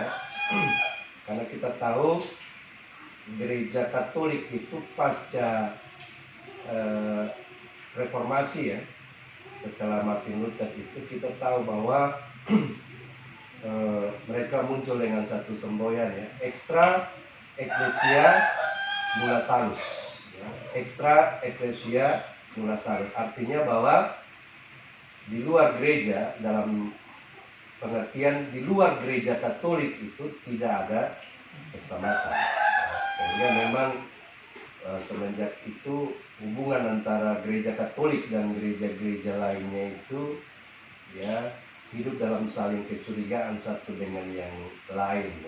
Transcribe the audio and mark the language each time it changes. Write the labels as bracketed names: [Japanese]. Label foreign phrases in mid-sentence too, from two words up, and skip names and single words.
[Indonesian] Karena kita tahu gereja Katolik itu pasca reformasi ya, setelah Martin Luther itu kita tahu bahwa mereka muncul dengan satu semboyan ya, [Latin] extra ecclesia nulla salus ya. Extra ecclesia nulla salus [Indonesian] artinya bahwa di luar gereja, dalam pengertian di luar gereja Katolik itu tidak ada keselamatan. Sehingga memang semenjak itu hubungan antara gereja Katolik dan gereja-gereja lainnya itu ya hidup dalam saling kecurigaan satu dengan yang lain ya.